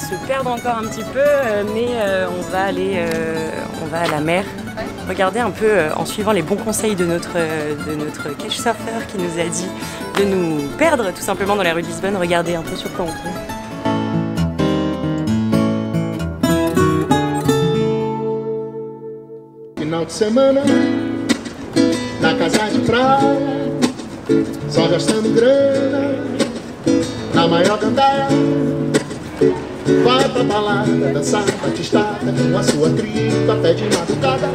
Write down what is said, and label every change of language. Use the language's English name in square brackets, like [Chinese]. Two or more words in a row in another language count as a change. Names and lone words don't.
[French] se perdre encore un petit peu, mais on va à la mer. Regarder un peu en suivant les bons conseils de notre couchsurfer qui nous a dit de nous perdre tout simplement dans les rues de Lisbonne. Regardez un peu sur quoi on tombe. [Portuguese] Final de semana, na casa de praia, só gastando grana, na maior gandaia. Vai pra balada, dançar, batistada, com a sua tripa, pé de madrugada.